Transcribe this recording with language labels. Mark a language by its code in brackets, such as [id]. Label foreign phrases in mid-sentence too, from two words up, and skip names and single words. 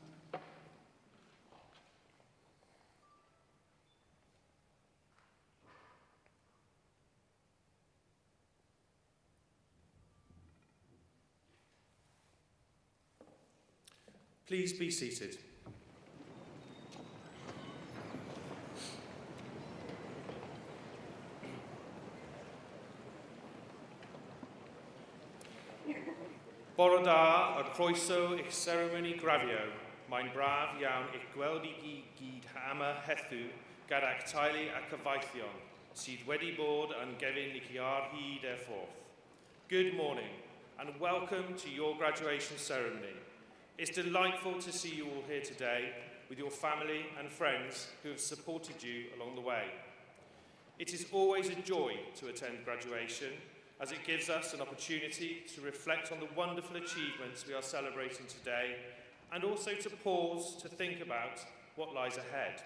[en] Please be seated. [cy] Bore da a croeso i'ch ceremoni grafio, mae'n braf iawn i'ch gweld i gyd yma heddiw gyda'ch teulu a cyfaithion sydd wedi bod yn gefn i'ch ar hyd e ffordd. [en] Good morning and welcome to your graduation ceremony. It's delightful to see you all here today with your family and friends who have supported you along the way. It is always a joy to attend graduation, as it gives us an opportunity to reflect on the wonderful achievements we are celebrating today and also to pause to think about what lies ahead.